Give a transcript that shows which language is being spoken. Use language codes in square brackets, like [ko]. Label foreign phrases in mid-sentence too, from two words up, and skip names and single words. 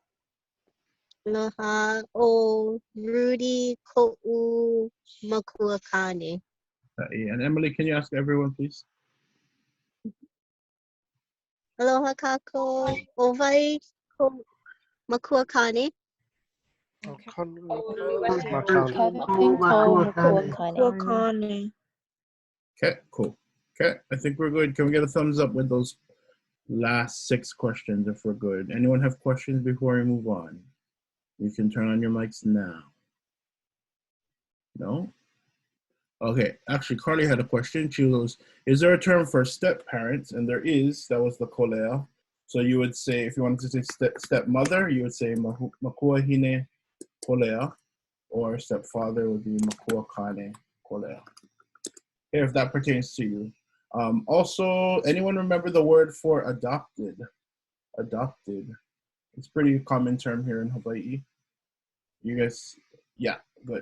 [haw] Aloha o Rudy ko'u makua kane. Ka'i. [en] And Emily, can you ask everyone, please? [haw] Aloha kākou o Waiko makua kane. [en] Okay, cool. Okay, I think we're good. Can we get a thumbs up with those last 6 questions if we're good? Anyone have questions before we move on? You can turn on your mics now. No? Okay, actually, Carly had a question. She goes, is there a term for step parents? And there is. That was the kolea. So you would say, if you wanted to say stepmother, you would say [haw] makua hine kolea, [en] or stepfather would be [haw] makua kane kolea. [en] Okay, if that pertains to you. Also, anyone remember the word for adopted? Adopted. It's a pretty common term here in Hawaii. You guys, yeah, good.